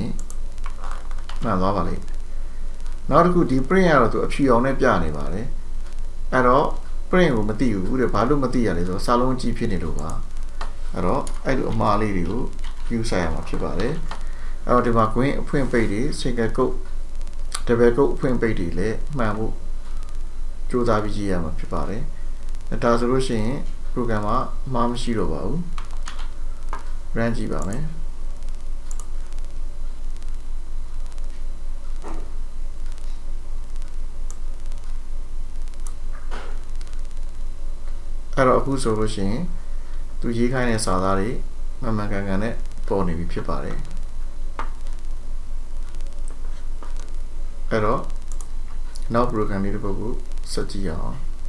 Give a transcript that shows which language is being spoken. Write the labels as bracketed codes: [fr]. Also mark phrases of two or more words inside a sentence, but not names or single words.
[my] ရင်မှန်သွားပါလိမ့်နောက်တစ်ခုဒီ print ကတော့သူအဖြူအောင်နဲ့ပြနေပါတယ်အဲ့တော့ print ကိုမသိဘူးတဲ့ဘာလို့မသိရလဲဆိုတော့စာလုံးကြီးဖြစ်နေလို့ပါအဲ့တော့အဲ့လိုအမှားလေးတွေကို use ဆိုင်ရမှာဖြစ်ပါတယ်အဲ့တော့ဒီမှာ green အဖွင့်ပိတ်တွေ [en] single quote double quote [my] အဖွင့်ပိတ်တွေလည်းမှန်ဖို့ကြိုးစားပြီးရေးရမှာဖြစ်ပါတယ်ဒါဆိုလို့ရှိရင် program မှာအမှားမရှိတော့ပါဘူး run ကြည့်ပါမယ် အဲ့တော့အခုဆိုလို့ရှိရင်သူရေးခိုင်းတဲ့စာသားတွေမှန်ကန်ကန်နဲ့ပေါ်နေပြီဖြစ်ပါတယ်အဲ့တော့နောက် program လေးတစ်ပုဒ်ကိုဆက်ကြည့်ရအောင်